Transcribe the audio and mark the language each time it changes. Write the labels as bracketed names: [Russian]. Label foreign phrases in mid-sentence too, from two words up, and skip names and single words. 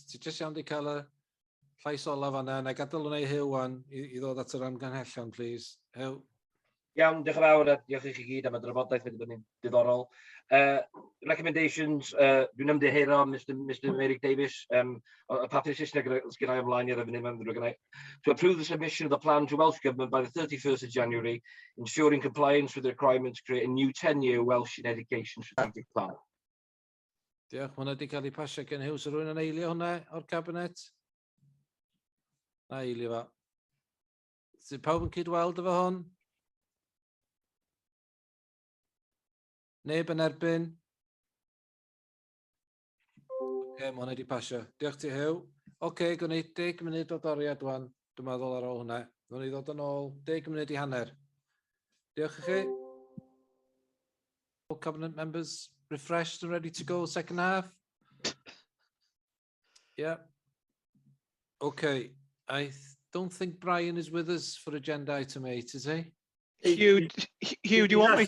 [Welsh] Ti jyst iawn di cael y llais olaf yna, na i gadael hwnna i Huw wan i ddod at yr amgymhellion, please. Huw. Iawn, diolch yn fawr, a diolch i chi gyd am y drafodaeth wedi bod yn diddorol. Recommendations, dwi'n ymddiheuro Mr Meirig Davies, y papur Saesneg gyda'i ymlaen i'r efnyn mewn gyda'i. [English] To approve the submission of the plan to Welsh Government by the 31st of January, ensuring compliance with the requirements to create a new 10-year Welsh in education strategic plan. [Welsh] Diolch, hwnna wedi cael ei pasio gen Huw. So rwy'n yn eilio hwnna o'r cabinet? Na eilio fo. Sy'n pawb yn cydweld efo hwn? Neb yn erbyn? Oce, mae hwnna wedi pasio. Diolch ti Huw. Oce, gwneud 10 munud o doriad wan, dwi'n meddwl ar ôl hwnna. Nw'n i ddod yn ôl 10 munud i hanner. Diolch i chi. [English] All cabinet members refreshed and ready to go, second half? Yeah. Okay, I don't think Brian is with us for agenda item 8, is he? Hugh, do you want me?